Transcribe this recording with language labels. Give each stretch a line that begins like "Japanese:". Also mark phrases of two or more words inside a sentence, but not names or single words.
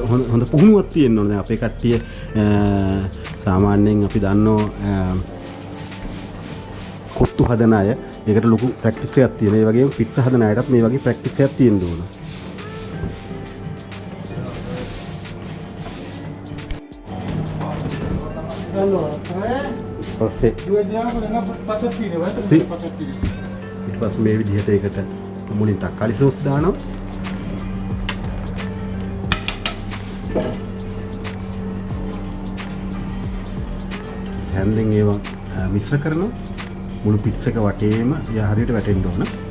Sinhala: හොඳ පුහුණුවක් තියෙන්න ඕනේ. දැන් අපේ කට්ටිය සාමාන්‍යයෙන් අපි දන්නවා කොත්තු හදන අය ඒකට ලොකු ප්‍රැක්ටිස් එකක් තියෙනවා. ඒ වගේම පිට්සා හදන අයටත් මේ වගේ ප්‍රැක්ටිස් එකක් තියෙන්න ඕන.
Italian: Allora, 3, 2 diavole, no, patatine, guardate Sì. le patatine.
Sinhala: ඊට පස්සේ මේ විදිහට ඒකට මුලින් තක්කාලි සෝස් දානවා. හැන්දෙන් ඒවා මිශ්‍ර කරනවා. මුළු පිට්ස් එක වටේම හරියට වැටෙන්න ඕන.